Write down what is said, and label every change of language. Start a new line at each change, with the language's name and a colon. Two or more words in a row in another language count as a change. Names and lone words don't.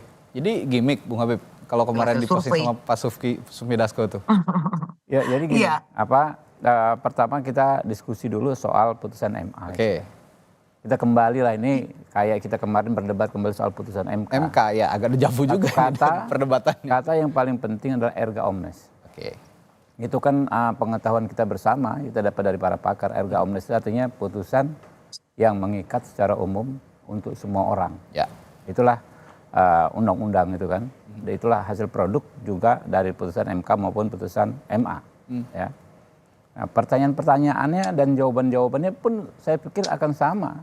Indonesian: Jadi gimmick Bung Habib kalau kemarin diposting sama Pak Sufmi Dasko tuh. Ya, jadi gini, Iya. pertama kita diskusi dulu soal putusan MA. Oke. Kita kembali lah ini kayak kita kemarin berdebat kembali soal putusan MK. MK ya agak dejavu juga perdebatan. Kata yang paling penting adalah
Latin: erga omnes.
Indonesian: Oke. Itu kan pengetahuan kita bersama, kita dapat dari para pakar.
Latin: Erga omnes
Indonesian: itu artinya putusan yang mengikat secara umum untuk semua orang. Ya. Itulah undang-undang itu kan. Dan itulah hasil produk juga dari putusan MK maupun putusan MA. Ya. Nah, pertanyaan-pertanyaannya dan jawaban-jawabannya pun saya pikir akan sama.